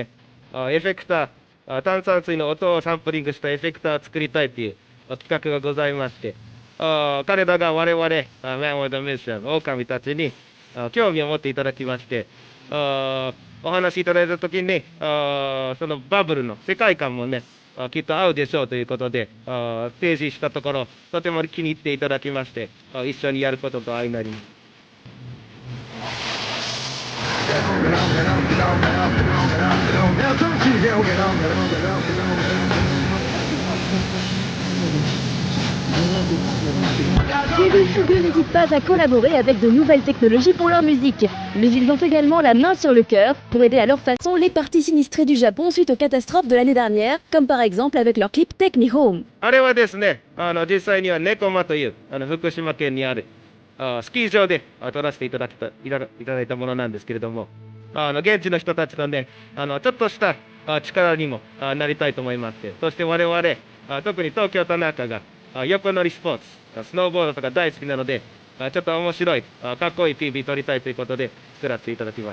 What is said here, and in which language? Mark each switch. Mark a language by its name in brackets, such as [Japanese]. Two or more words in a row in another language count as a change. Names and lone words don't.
[Japanese] ねエフェクター炭酸水の音をサンプリングしたエフェクターを作りたいという企画がございまして彼らが我々Man with a Mission 狼たちに興味を持っていただきましてお話しいただいた時にそのバブルの世界観もねきっと合うでしょうということで提示したところとても気に入っていただきまして一緒にやることと相なりに。 [French] Kevin Fugger n'hésite pas à collaborer avec de nouvelles technologies pour leur musique, mais ils ont également la main sur le cœur pour aider à leur façon les parties sinistrées du Japon suite aux catastrophes de l'année dernière, comme par exemple avec leur clip Take Me Home. [Japanese] あれはですね実際には猫間という福島県にあるスキー場で撮らせていただいたものなんですけれども現地の人たちのねちょっとした力にもなりたいと思いまして、そして我々特に東京田中が横乗りスポーツスノーボードとか大好きなのでちょっと面白いかっこいい PV 撮りたいということで作らせていただきます。